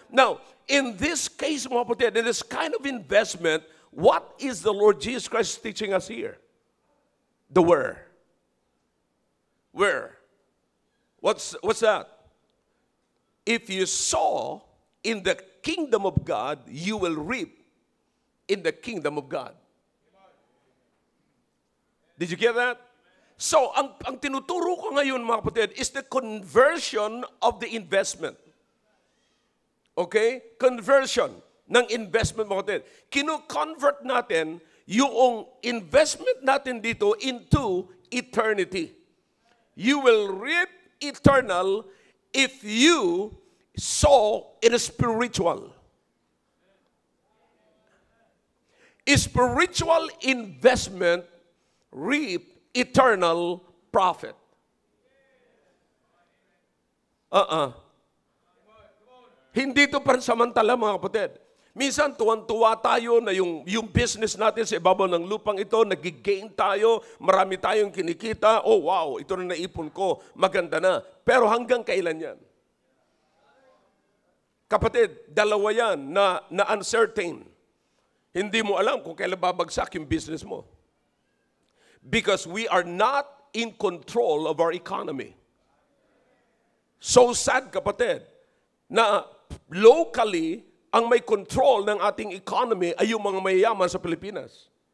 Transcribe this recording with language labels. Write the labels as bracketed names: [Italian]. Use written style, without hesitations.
[English] Now, in this case, [Filipino] mga kapatid, [English] in this kind of investment, what is the Lord Jesus Christ teaching us here? The where. Where? What's that? If you sow in the kingdom of God, you will reap in the kingdom of God. Did you get that? So, [Filipino] ang tinuturo ko ngayon, mga kapatid, [English] is the conversion of the investment. Okay? [Filipino] Conversion ng investment, mga kapatid. Kino-convert natin yung investment natin dito [English] into eternity. You will reap eternal if you sow in a spiritual. A spiritual investment reap eternal profit. [Filipino] Hindi ito pansamantala, mga kapatid. Minsan, tuwan-tuwa tayo na yung business natin sa ibabaw ng lupang ito, nag-gain tayo, marami tayong kinikita, oh wow, ito na naipon ko, maganda na. Pero hanggang kailan yan? Kapatid, dalawa yan na uncertain. Hindi mo alam kung kailan babagsak yung business mo. [English] Because we are not in control of our economy. [Filipino] So sad, kapatid, na locally, ang may control ng ating economy ay yung mga mayayaman sa Pilipinas.